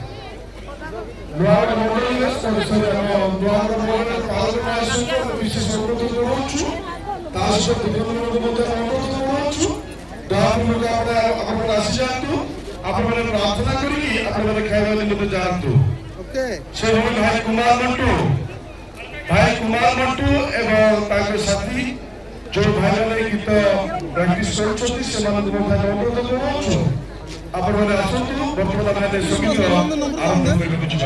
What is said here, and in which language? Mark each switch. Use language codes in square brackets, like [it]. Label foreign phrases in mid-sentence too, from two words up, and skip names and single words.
[or] ବିଶେଷ ଅନୁରୋଧ କରୁଛୁ ତା ସହ ଆପଣମାନେ ଆସି ଯାଆନ୍ତୁ ଆପଣମାନେ ପ୍ରାର୍ଥନା କରି ଆପଣମାନେ ଖାଇବା ନିମନ୍ତେ ଯାଆନ୍ତୁ। ସେ ଭାଇ କୁମାର ମଣ୍ଟୁ ଏବଂ ତାଙ୍କ ସାଥୀ ଯୋଉ ଭାଇମାନେ ଗୀତ ପ୍ରାକ୍ଟିସ କରୁଛନ୍ତି ସେମାନଙ୍କୁ ମଧ୍ୟ ଅନୁରୋଧ କରୁଛୁ ଆପଣମାନେ ଆସନ୍ତୁ ବର୍ତ୍ତମାନ ଆମେ ସଙ୍ଗୀତ ଆରମ୍ଭ କରିବାକୁ ଯିବା।